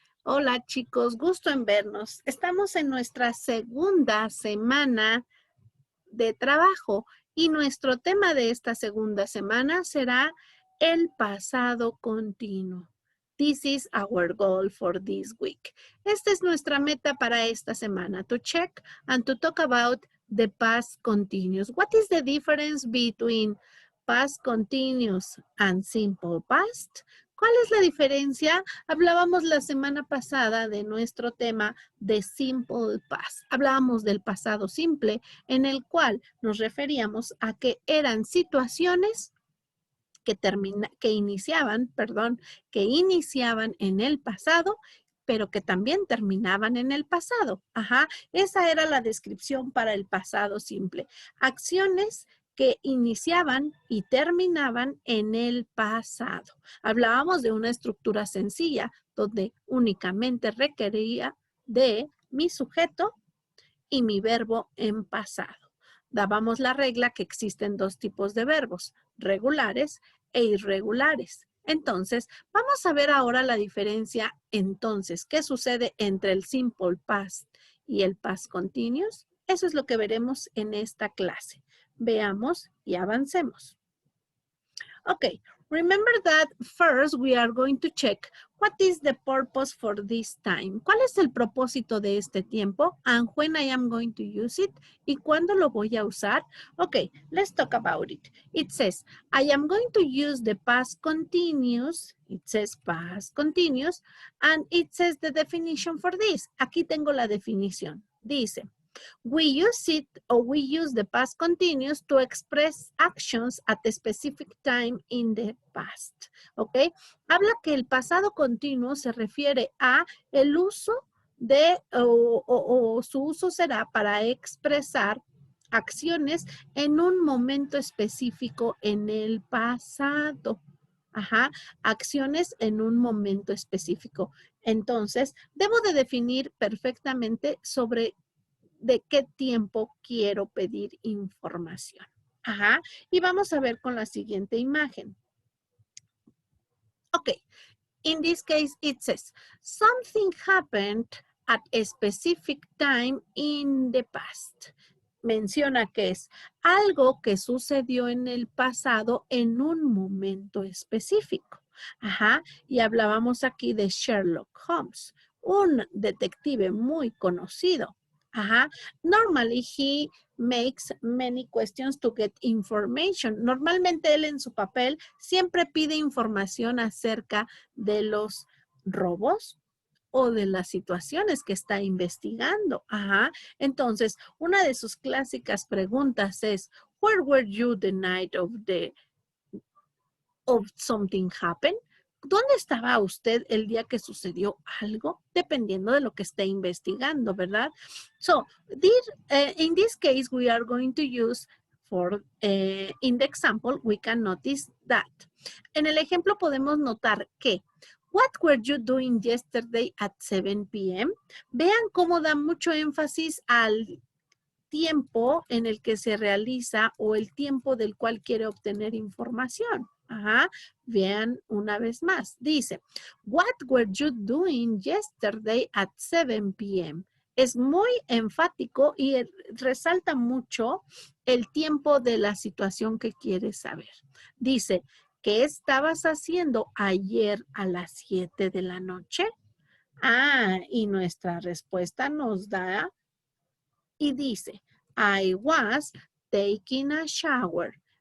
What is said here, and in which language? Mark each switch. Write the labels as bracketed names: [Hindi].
[Spanish] Hola chicos, gusto en vernos. Estamos en nuestra segunda semana de trabajo y nuestro tema de esta segunda semana será el pasado continuo. [English] This is our goal for this week. [Spanish] Esta es nuestra meta para esta semana, [English] to check and to talk about the past continuous. What is the difference between past continuous and simple past? [Spanish] ¿Cuál es la diferencia? Hablábamos la semana pasada de nuestro tema de simple past. Hablábamos del pasado simple, en el cual nos referíamos a que eran situaciones que iniciaban en el pasado, pero que también terminaban en el pasado. Ajá, esa era la descripción para el pasado simple. Acciones que iniciaban y terminaban en el pasado. Hablábamos de una estructura sencilla donde únicamente requería de mi sujeto y mi verbo en pasado. Dábamos la regla que existen dos tipos de verbos, regulares e irregulares. Entonces, vamos a ver ahora la diferencia entonces, ¿qué sucede entre el simple past y el past continuous? Eso es lo que veremos en esta clase. Veamos y avancemos. [English] Okay, remember that first we are going to check what is the purpose for this time. [Spanish] ¿Cuál es el propósito de este tiempo? [English] And when I am going to use it. [Spanish] ¿Y cuándo lo voy a usar? [English] Okay, let's talk about it. It says, I am going to use the past continuous. It says past continuous. And it says the definition for this. [Spanish] Aquí tengo la definición. [English] Dice, we use the past continuous to express actions at a specific time in the past. [Spanish] ¿Ok? Habla que el pasado continuo se refiere a el uso de, o su uso será para expresar acciones en un momento específico en el pasado. Ajá, acciones en un momento específico. Entonces, debo de definir perfectamente sobre de qué tiempo quiero pedir información. Ajá. Y vamos a ver con la siguiente imagen. Ok. [English] In this case, it says, something happened at a specific time in the past. [Spanish] Menciona que es algo que sucedió en el pasado en un momento específico. Ajá. Y hablábamos aquí de Sherlock Holmes, un detective muy conocido. Ajá. [English] Normally he makes many questions to get information. [Spanish] Normalmente él en su papel siempre pide información acerca de los robos o de las situaciones que está investigando. Ajá. Entonces, una de sus clásicas preguntas es, [English] where were you the night of something happened? [Spanish] ¿Dónde estaba usted el día que sucedió algo? Dependiendo de lo que esté investigando, ¿verdad? [English] So, in this case, we are going to use in the example, we can notice that. [Spanish] En el ejemplo podemos notar que, [English] what were you doing yesterday at 7 p.m.? [Spanish] Vean cómo da mucho énfasis al tiempo en el que se realiza o el tiempo del cual quiere obtener información. Ajá. Vean una vez más. [English] Dice, what were you doing yesterday at 7 p.m.? [Spanish] Es muy enfático y resalta mucho el tiempo de la situación que quieres saber. Dice, ¿qué estabas haciendo ayer a las 7 de la noche? Ah, y nuestra respuesta nos da y dice, [English] I was taking a shower.